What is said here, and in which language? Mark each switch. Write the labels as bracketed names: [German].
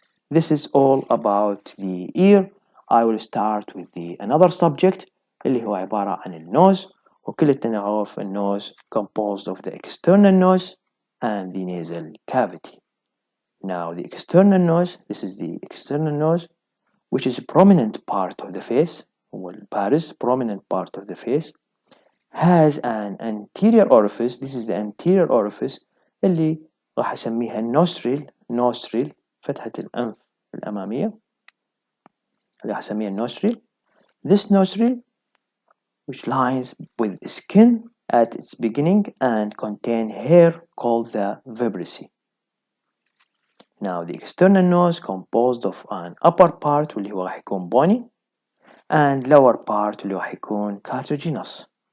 [English] This is all about the ear. I will start with another subject اللي هو عبارة عن النوز، وكلنا نعرف النوز composed of the external nose and the nasal cavity. Now the external nose, this is the external nose which is a prominent part of the face، هو البارز prominent part of the face، has an anterior orifice. [Arabic] This is the anterior orifice اللي راح أسميها nostril فتحة الأنف الأمامية اللي راح أسميها nostril. [English] This nostril which lines with skin at its beginning and contain hair called the vibrissae. Now the external nose composed of an upper part واللي هو راح يكون bony and lower part اللي راح يكون cartilaginous.